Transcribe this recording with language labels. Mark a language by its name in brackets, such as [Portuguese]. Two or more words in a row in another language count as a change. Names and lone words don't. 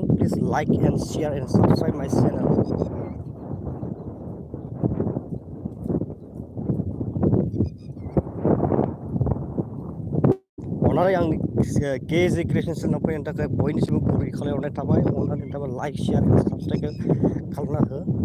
[English] Please like and share and subscribe my channel. [Bodo] अननानै आंनि गेजे क्रिएसन चेनेलाव फैनो थाखाय बयनिसिमबो गुरै खावलायहरनाय थाबाय अननानै नोंथाङा [English] like share and subscribe [Bodo] खालामना हो